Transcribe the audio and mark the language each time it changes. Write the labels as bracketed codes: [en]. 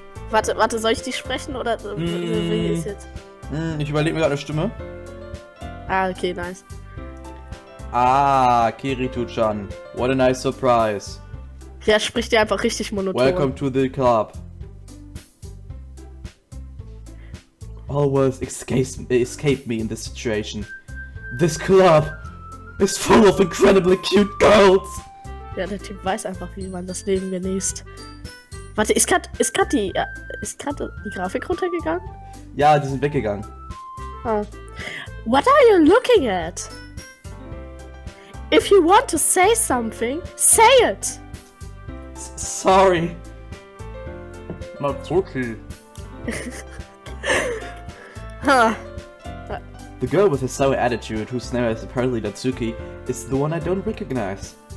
[de] Warte, soll ich die sprechen oder wie ist jetzt? Ich überlege mir gerade eine Stimme. [en] Ah, okay, nice. Ah, KiritoChan. What a nice surprise. [de] Ja, spricht dir einfach richtig monoton. [en] Welcome to the club. All words escape me in this situation. This club is full of incredibly cute girls. [de] Ja, der Typ weiß einfach, wie man das Leben genießt. Warte, ist grad die Grafik runtergegangen? Ja, die sind weggegangen. [en] Ah. What are you looking at? If you want to say something, say it! Sorry. Natsuki. Huh. The girl with the sour attitude, whose name is apparently Natsuki, is the one I don't recognize.